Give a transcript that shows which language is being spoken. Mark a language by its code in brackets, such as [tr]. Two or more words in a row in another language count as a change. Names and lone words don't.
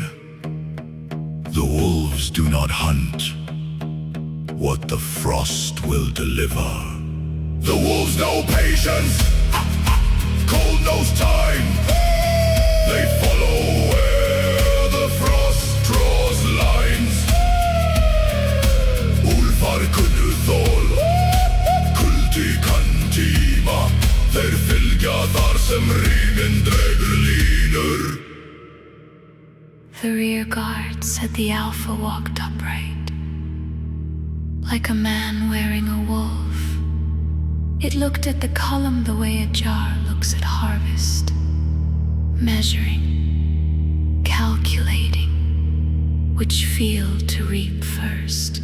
[en] The wolves do not hunt what the frost will deliver. The wolves know patience, cold knows time. They follow where the frost draws lines. [is] Úlfar kunnu þol, kuldi kann tíma. Þeir fylgja þar sem Hrímin dregur línur. [en] The rear guard said the alpha walked upright, like a man wearing a wolf. It looked at the column the way a jar looks at harvest, measuring, calculating which field to reap first.